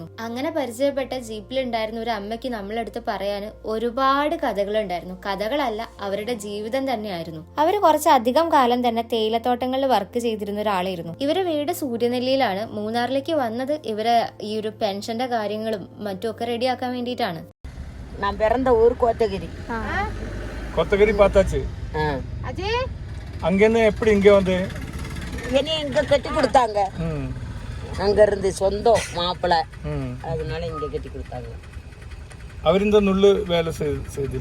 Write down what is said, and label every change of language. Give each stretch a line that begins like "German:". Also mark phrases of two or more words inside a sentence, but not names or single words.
Malayalam: അങ്ങനെ പരിചയപ്പെട്ട ജീപ്പിലുണ്ടായിരുന്ന ഒരു അമ്മയ്ക്ക് നമ്മളെടുത്ത് പറയാൻ ഒരുപാട് കഥകളുണ്ടായിരുന്നു. കഥകളല്ല, അവരുടെ ജീവിതം തന്നെയായിരുന്നു. അവര് കുറച്ചധികം കാലം തന്നെ തേയിലത്തോട്ടങ്ങളിൽ വർക്ക് ചെയ്തിരുന്ന ഒരാളായിരുന്നു. ഇവരെ വീട് സൂര്യനെല്ലിയിലാണ്. മൂന്നാറിലേക്ക് വന്നത് ഇവരെ ഈ ഒരു പെൻഷന്റെ കാര്യങ്ങൾ മറ്റുമൊക്കെ റെഡിയാക്കാൻ വേണ്ടിട്ടാണ്.
Tamil: நான் பிறந்த ஊர் கோத்தகிரி. கோத்தகிரி பார்த்தாச்சு. அஜய் அங்க இருந்து எப்படி இங்க வந்து என்னை இங்க கட்டி கொடுத்தாங்க. அங்க இருந்து சொந்தம் மாப்பிள்ளை, அதனால இங்க கட்டி கொடுத்தாங்க. அவர் இந்த நுள்ளு வேலை செய்து